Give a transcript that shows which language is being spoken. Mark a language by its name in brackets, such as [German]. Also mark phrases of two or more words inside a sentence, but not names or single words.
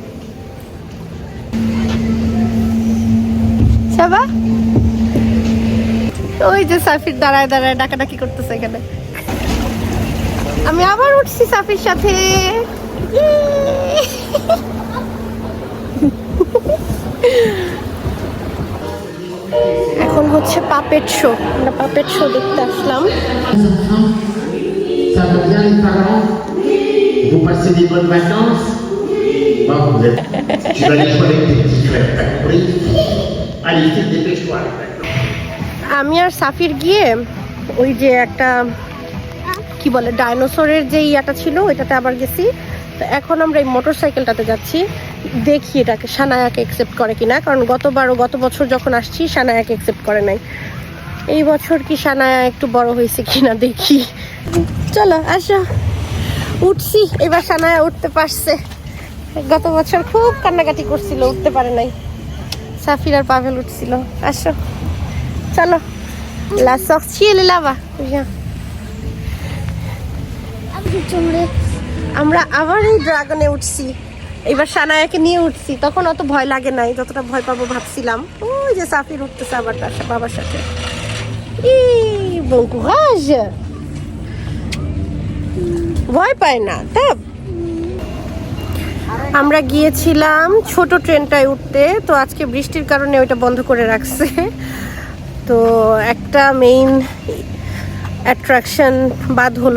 [Bangla] সাবা, ওই যে সাফির দাঁড়ায় দাঁড়ায় ডাকাডাকি করতেছে এখানে। আমি আবার উঠছি সাফির সাথে। এখন হচ্ছে [English] puppet show, [Bangla] আমরা [English] puppet show [Bangla] দেখতে আসলাম। [French] Ça va bien les parents? Vous passez des bonnes vacances? Bon, tu vas aller jouer avec tes petits frères, t'as compris? Allez, vite, dépêche-toi. [Bangla] আমি আর সাফির গিয়ে ওই যে একটা কি বলে ডাইনোসরের যে ইয়াটা ছিল ওইটাতে আবার গেছি। তো এখন আমরা এই মোটরসাইকেলটাতে যাচ্ছি, দেখি এটাকে সানায়াকে অ্যাকসেপ্ট করে কিনা, কারণ গত বছর যখন আসছি সানায়াকে অ্যাকসেপ্ট করে নাই। এই বছর কি সানায়া একটু বড় হয়েছে কিনা দেখি। চলো আসো, উঠছি এবার। সানায়া উঠতে পারছে, গত বছর খুব কান্নাকাটি করছিল, উঠতে পারে নাই। সাফির আর পাভেল উঠছিল। আসো চলো, [French] la sortie elle est là-bas, viens। [Bangla] আমরা আবার এই ড্রাগনে উঠছি, এবার সানায়াকে নিয়ে উঠছি। তখন অত ভয় লাগে নাই যতটা ভয় পাবো ভাবছিলাম। ওই যে সাফির উঠতেছে আবার তার বাবার সাথে। [French] bon courage, [Bangla] ভয় পায় না। তা আমরা গিয়েছিলাম ছোট ট্রেনটায় উঠতে, তো আজকে বৃষ্টির কারণে ওইটা বন্ধ করে রাখছে। তো একটা [English] main attraction [Bangla] বাদ হলো।